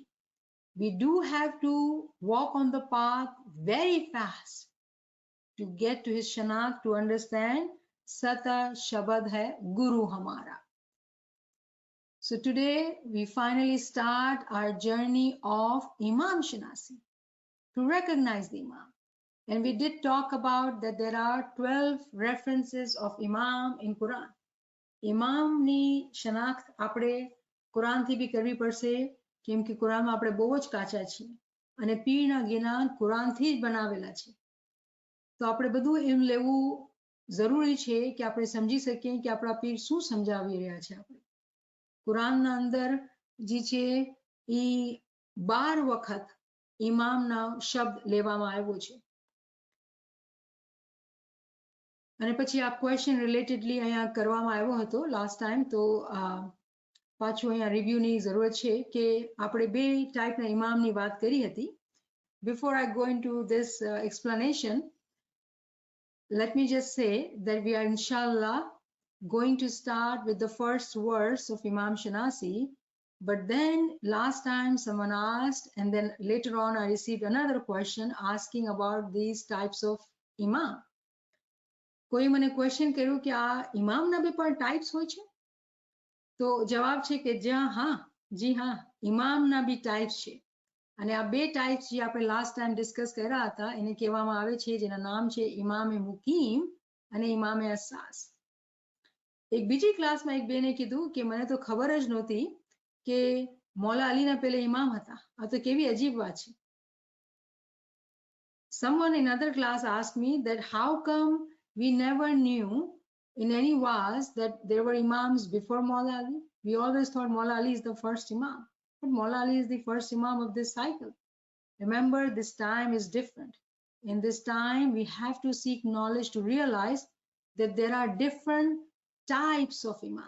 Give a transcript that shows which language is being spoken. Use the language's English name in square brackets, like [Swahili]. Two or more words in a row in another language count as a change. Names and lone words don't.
[English] We do have to walk on the path very fast to get to his shanak, to understand [Hindi] सत शबद है गुरु हमारा. [English] So today we finally start our journey of Imam Shanasi, to recognize the Imam. And we did talk about that there are 12 references of Imam in Quran. [Gujarati] ઇમામ ની શનાખ્ત આપણે કુરાનથી બી કરવી પડશે, કેમ કે કુરાનમાં આપણે બહુ જ કાચા છીએ અને પીરના જ્ઞાન કુરાનથી જ બનાવેલા છે. તો આપણે બધું એમ લેવું જરૂરી છે કે આપણે સમજી શકીએ કે આપણા પીર શું સમજાવી રહ્યા છે. આપણે કુરાનના અંદર જે છે એ 12 વખત ઇમામના શબ્દ લેવામાં આવ્યો છે. અને પછી આ [English] question relatedly [Gujarati] અહીંયા કરવામાં આવ્યો હતો [English] last time, [Gujarati] તો પાછું અહીંયા રિવ્યુની જરૂરત છે કે આપણે બે ટાઈપના ઇમામની વાત કરી હતી. [English] Before I go into this explanation, let me just say that we are inshallah going to start with the first verse of Imam Shanasi, but then last time someone asked, and then later on I received another question asking about these types of Imam. [Gujarati] કોઈ મને ક્વેશ્ચન કર્યું કે આ ઇમામના બી પણ ટાઈપ્સ હોય છે? તો જવાબ છે કે હા, જી હા, ઇમામના બી ટાઈપ્સ છે. અને આ બે ટાઈપ્સ જે આપણે [English] last time discuss [Gujarati] કર્યા હતા એને કહેવામાં આવે છે, જેના નામ છે ઇમામે મુકીમ અને ઇમામે અસાસ. એક બીજી ક્લાસમાં એક બેને કીધું કે મને તો ખબર જ નહોતી કે મૌલા અલીના પહેલે ઇમામ હતા. આ તો કેવી અજીબ વાત છે. [English] Someone in another class asked me that how come we never knew in any waz that there were imams before Maula Ali? We always thought Maula Ali is the first imam. But Maula Ali is the first imam of this cycle. Remember, this time is different. In this time, we have to seek knowledge to realize that there are different types of imam.